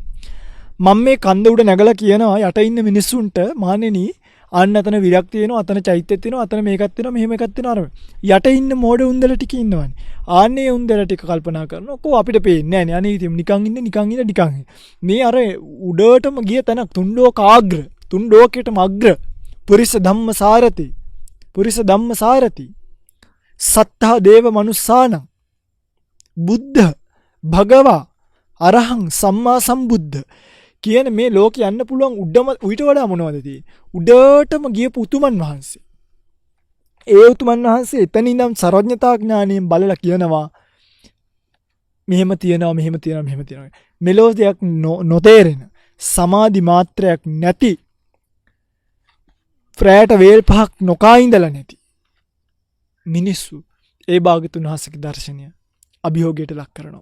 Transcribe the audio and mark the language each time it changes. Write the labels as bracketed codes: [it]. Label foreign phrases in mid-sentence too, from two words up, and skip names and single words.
[si] මම මේ කන්ද උඩ නැගලා කියනවා යට ඉන්න මිනිස්සුන්ට මහණෙනි අන්න අතන විලක් තියෙනවා. අතන චෛත්‍යයක් තියෙනවා. අතන මේකක් තියෙනවා. මෙහෙම එකක් තියෙනවා. අර යට ඉන්න මෝඩ උන්දල ටික ඉන්නවනේ. ආන්නේ උන්දල ටික කල්පනා කරනවා. කො අපිට පේන්නේ නැහැ නේ. අනේ නිකන් ඉන්න. මේ අර උඩටම ගිය තැනක් තුන් ලෝකයටම අග්‍ර [pi] පුරිස ධම්ම සාරති සත්තා දේව මනුස්සානං බුද්ධ භගවා අරහං සම්මා සම්බුද්ධ [si] කියන මේ ලෝකෙ යන්න පුළුවන් උඩට වඩා මොනවද තියෙන්නේ? උඩටම ගියපු උතුමන් වහන්සේ. ඒ උතුමන් වහන්සේ එතන ඉඳන් සර්වඥතා ඥාණයෙන් බලලා කියනවා මෙහෙම තියෙනවා. මෙලෝ දෙයක් නොතේරෙන සමාධි මාත්‍රයක් නැති රැට වේල් පහක් නොකා ඉඳලා නැති මිනිස්සු ඒ භාග්‍යතුන් වහන්සේගේ දර්ශනය අභියෝගයට ලක් කරනවා.